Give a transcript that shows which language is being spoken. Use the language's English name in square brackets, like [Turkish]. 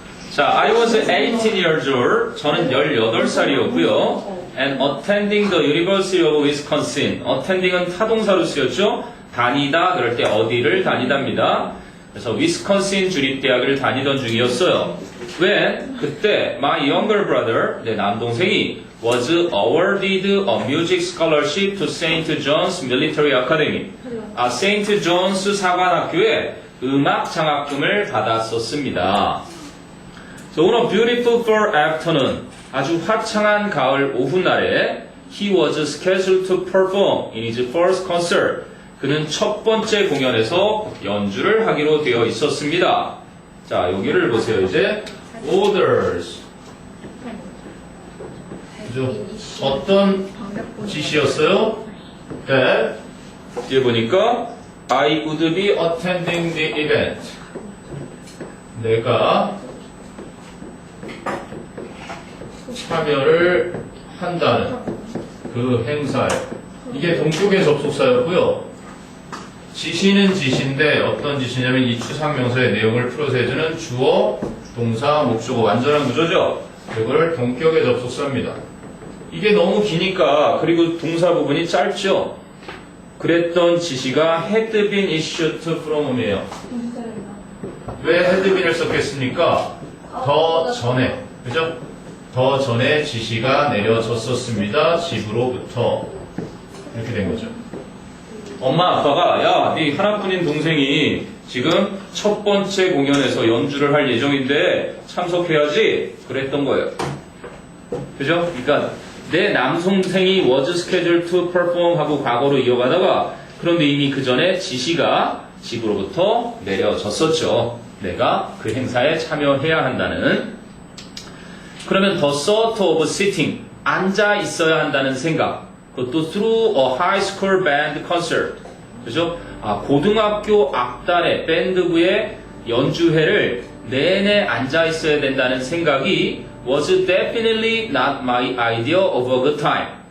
[English] 자, I was 18 years old. [Korean] 저는 18살이었고요. [English] And attending the University of Wisconsin. [Korean] attending은 타동사로 쓰였죠. 다니다, 그럴 때 어디를 다니답니다. 그래서 위스콘신 주립대학을 다니던 중이었어요. [English] When, [Korean] 그때, [English] my younger brother, [Korean] 내 남동생이 [English] was awarded a music scholarship to St. John's Military Academy. St. [Korean] John's 사관학교에 음악 장학금을 받았었습니다. [English] So on a beautiful fall afternoon, [Korean] 아주 화창한 가을 오후날에 [English] he was scheduled to perform in his first concert. [Korean] 그는 첫 번째 공연에서 연주를 하기로 되어 있었습니다. 자, 여기를 보세요. 이제 orders. 그죠? 어떤 지시였어요? 네. 뒤에 보니까 [English] I would be attending the event. [Korean] 내가 참여를 한다는 그 행사에. 이게 동쪽의 접속사였고요. 지시는 지시인데 어떤 지시냐면 이 추상명사의 내용을 풀어서 해주는 주어, 동사, 목적어 완전한 구조죠. 이걸 동격의 접속사입니다. 이게 너무 기니까 그리고 동사 부분이 짧죠. 그랬던 지시가 [English] had been issued from [Korean] 이에요. 왜 had been을 썼겠습니까? 더 전에, 그죠? 더 전에 지시가 내려졌었습니다. 집으로부터. 이렇게 된 거죠. 엄마 아빠가 야, 네 하나뿐인 동생이 지금 첫 번째 공연에서 연주를 할 예정인데 참석해야지 그랬던 거예요. 그죠? 그러니까 내 남동생이 [English] was scheduled to perform [Korean] 하고 과거로 이어가다가 그런데 이미 그 전에 지시가 집으로부터 내려졌었죠. 내가 그 행사에 참여해야 한다는. 그러면 [English] the thought of sitting, [Korean] 앉아 있어야 한다는 생각. [English] 그것도 through a high school band concert. [Korean] 그죠? 고등학교 악단의 밴드부의 연주회를 내내 앉아 있어야 된다는 생각이 [English] was definitely not my idea of a good time.